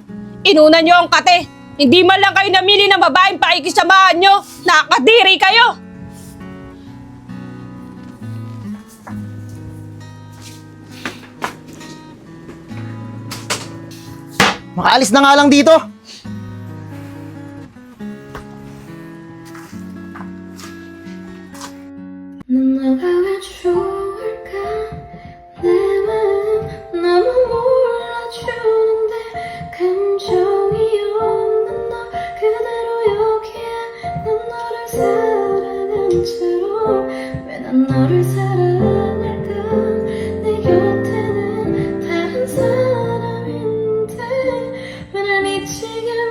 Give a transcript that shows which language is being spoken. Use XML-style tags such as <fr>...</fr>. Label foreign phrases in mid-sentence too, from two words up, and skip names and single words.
<tl>Inuna nyo ang kate. Hindi man lang kayo namili ng babaeng pakikisamahan nyo. Nakakadiri kayo. Makaalis na nga lang dito.</tl> <ko>내가 왜 좋을까 내 마음 너무 몰라주는데 감정이 없는 너 그대로 여기에 난 너를 사랑한 채로 왜 난 너를 사랑할까 내 곁에는 다른 사람인데 왜 날 미치게</ko>